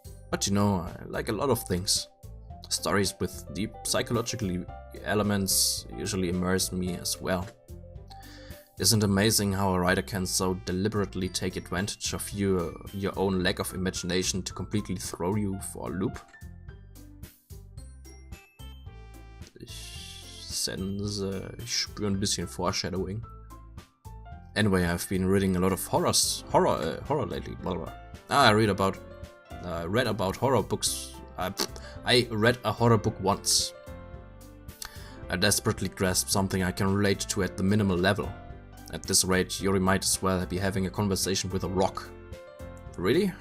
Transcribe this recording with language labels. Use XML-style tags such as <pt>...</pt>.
<en>But you know, I like a lot of things. Stories with deep psychological elements usually immerse me as well. Isn't it amazing how a writer can so deliberately take advantage of your own lack of imagination to completely throw you for a loop?</en> <de>Ich spüre ein bisschen Foreshadowing.</de> <en>Anyway, I've been reading a lot of horror lately. I read about horror books. I read a horror book once. I desperately grasped something I can relate to at the minimal level. At this rate, Yuri might as well be having a conversation with a rock. Really?</en>